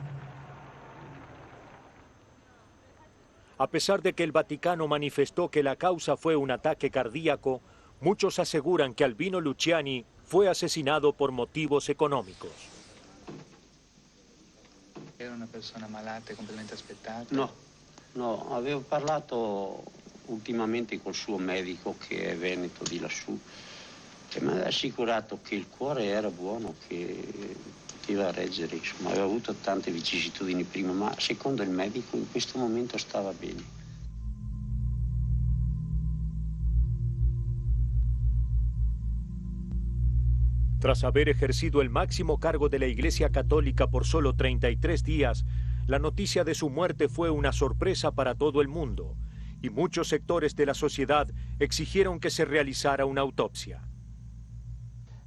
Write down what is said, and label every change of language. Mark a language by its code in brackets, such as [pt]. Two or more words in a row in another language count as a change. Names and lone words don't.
[es] A pesar de que el Vaticano manifestó que la causa fue un ataque cardíaco, muchos aseguran que Albino Luciani fue asesinado por motivos económicos. [it] Era una persona malata, completamente aspettata? No, avevo parlato ultimamente col suo medico che è veneto di lassù e mi ha assicurato che il cuore era buono, che poteva reggere, insomma aveva avuto tante vicissitudini prima, ma secondo il medico in questo momento stava bene. [es] Tras haber ejercido el máximo cargo de la Iglesia Católica por solo 33 días, la noticia de su muerte fue una sorpresa para todo el mundo, y muchos sectores de la sociedad exigieron que se realizara una autopsia.